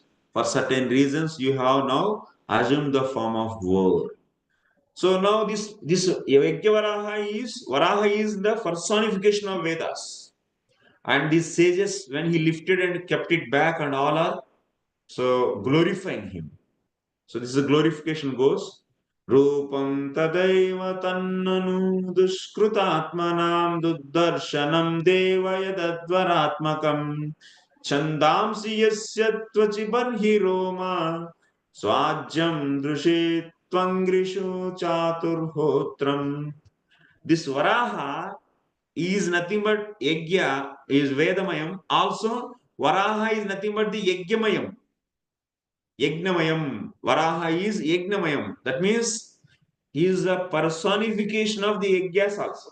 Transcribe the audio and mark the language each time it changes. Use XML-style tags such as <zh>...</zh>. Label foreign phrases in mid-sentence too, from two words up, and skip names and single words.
<en>For certain reasons, you have now assumed the form of word. So now this Varaha is the personification of Vedas. And these sages, when he lifted and kept it back and all are so glorifying him. So this is a glorification goes.</en> <sa>Rupam tadaiva tannanu dushkrutatmanam duddarshanam devayadadvaratmakam chandamsi yasya tvachibarhi roma swajyam drushet tvangrishu chaturhotram.</sa> <en>This Varaha is nothing but Yajna, is Vedamayam. Also, Varaha is nothing but the Yajnamayam. Yajnamayam. Varaha is Yajnamayam. That means he is a personification of the Yajnas also.</en>